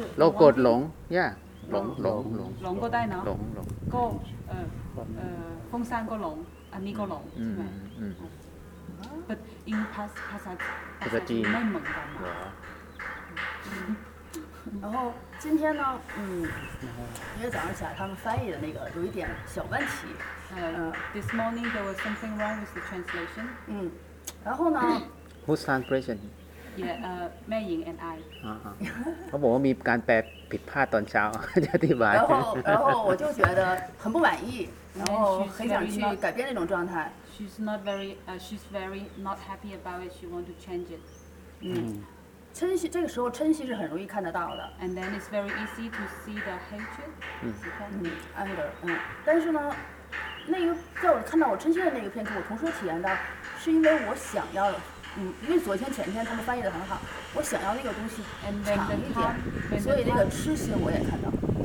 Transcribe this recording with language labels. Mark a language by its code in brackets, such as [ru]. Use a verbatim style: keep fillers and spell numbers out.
[th] โลภโกรธหลงย่าหลงหลงหลง หลงก็ได้เนอะ หลงหลง ก็เอ่อเอ่อฟงซานก็หลงอันนี้ก็หลงใช่ไหม [en] but in [th] ภาษาภาษา ภาษาจีน ไม่เหมือนกันนะ เหรอ [zh] 然后今天呢，嗯，因为早上起来他们翻译的那个有一点小问题， [en] Uh, this morning there was something wrong with the translation. [zh] 嗯，然后呢。 [en] Who's translation Yeah, uh, Mei Ying and I. [th] 啊啊，เขาบอกว่ามีการแปลผิดพลาดตอนเช้าจะอธิบาย [zh] 然后然后我就觉得很不满意，然后很想去改变那种状态。 [en] She's not very, uh, she's very not happy about it. She want to change it. [zh] 嗯，嗔心这个时候嗔心是很容易看得到的。 [en] And then it's very easy to see the hatred. [zh] 嗯嗯 ，anger 嗯，但是呢，那个在我看到我嗔心的那个片刻，我同时体验到，是因为我想要。嗯，因为昨天前天他们翻译的很好，我想要那个东西长一点，所以那个痴心我也看到了。